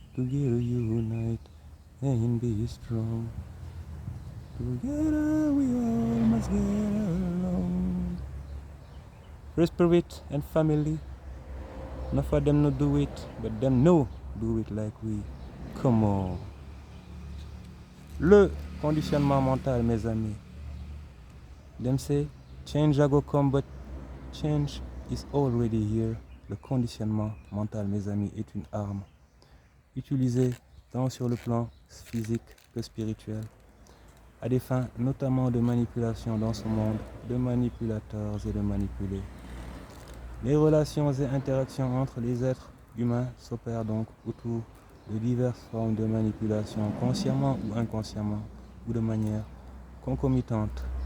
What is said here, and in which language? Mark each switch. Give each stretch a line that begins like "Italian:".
English: Together unite and be strong. Together we all must get along. Free spirit and family. Not for them no do it, but them no do it like we. Come on.
French: Le conditionnement mental, mes amis.
English: Them say, change a go come, but change is already here.
French: Le conditionnement mental, mes amis, est une arme utilisée tant sur le plan physique que spirituel, à des fins notamment de manipulation dans ce monde, de manipulateurs et de manipulés. Les relations et interactions entre les êtres humains s'opèrent donc autour de diverses formes de manipulation, consciemment ou inconsciemment, ou de manière concomitante.